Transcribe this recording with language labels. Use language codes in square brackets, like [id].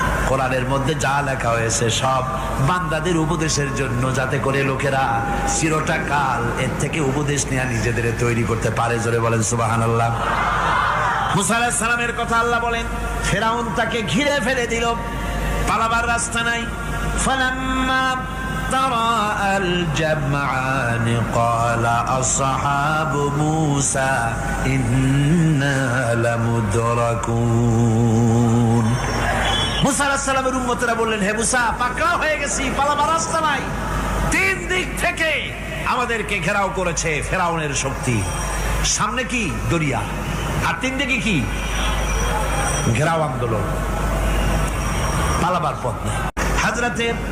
[bn] কোরআনের মধ্যে যা লেখা হয়েছে সব বান্দাদের উপদেশের জন্য, যাতে করে লোকেরা চিরটা কাল এর থেকে উপদেশ নিয়ে নিজেদের তৈরি করতে পারে। জোরে বলেন সুবহানাল্লাহ। মুসা আলাইহিস সালামের কথা আল্লাহ বলেন, ফেরাউন তাকে ঘিরে ফেলে দিল, পালাবার রাস্তা নাই। [ar] ফালাম্মা ترى الجمعان قال أصحاب موسى إنا لمدركون। [bn] মুসা আলাইহিস সালামের উম্মতরা বললেন, হে মুসা, পাকড়াও হয়ে গেছি, পালাবার রাস্তা নাই। তিন দিক থেকে আমাদেরকে ঘেরাও করেছে ফেরাউনের শক্তি। সামনে কি? দরিয়া, আর তিন দিকে কি? ঘেরাও আন্দোলন, পালাবার পথ নেই। হযরতে